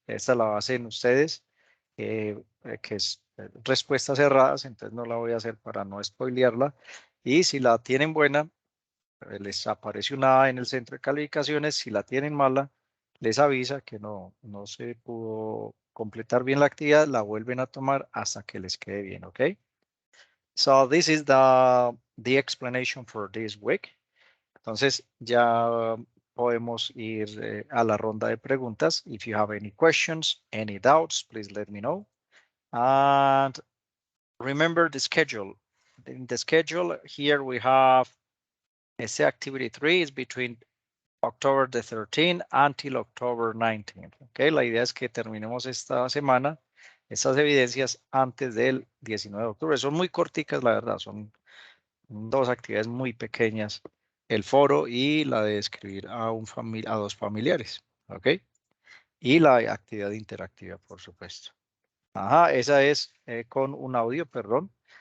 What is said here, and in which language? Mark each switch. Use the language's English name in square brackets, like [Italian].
[Spanish] Esta la hacen ustedes, que es respuestas cerradas, entonces no la voy a hacer para no spoilearla. Y si la tienen buena, les aparece una A en el centro de calificaciones. Si la tienen mala, les avisa que no se pudo completar bien la actividad, la vuelven a tomar hasta que les quede bien, ¿ok? [English] So this is the explanation for this week. [Spanish] Entonces ya podemos ir a la ronda de preguntas. [English] If you have any questions, any doubts, please let me know. And remember the schedule. In the schedule here we have essay activity 3 is between October the 13th until October 19th. [Spanish] Okay, la idea es que terminemos esta semana estas evidencias antes del 19 de octubre. Son muy corticas, la verdad, son dos actividades muy pequeñas, el foro y la de escribir a dos familiares, ¿ok? Y la actividad interactiva, por supuesto. Ajá, esa es con un audio, perdón.